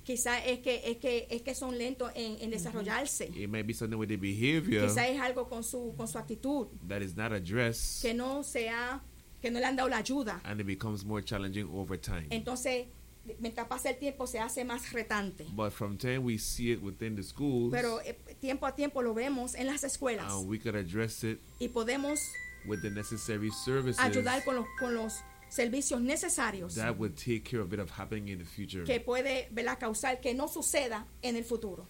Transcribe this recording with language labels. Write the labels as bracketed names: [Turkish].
[Spanish] Quizás es que son lentos en desarrollarse. [English] It might be something with their behavior. [Spanish] Quizás es algo con su actitud. [English] That is not addressed. [Spanish] Que no le han dado la ayuda. [English] And it becomes more challenging over time. [Spanish] Entonces, mientras pasa el tiempo se hace más retante. [English] But from time we see it within the schools. [Spanish] Pero tiempo a tiempo lo vemos en las escuelas. [English] And we could address it. [Spanish] Y podemos [English] with the necessary services. [Spanish] Ayudar con los servicios necesarios. [English] That would take care of it of happening in the future. [Spanish] Que puede, ¿verdad?, causar que no suceda en el futuro.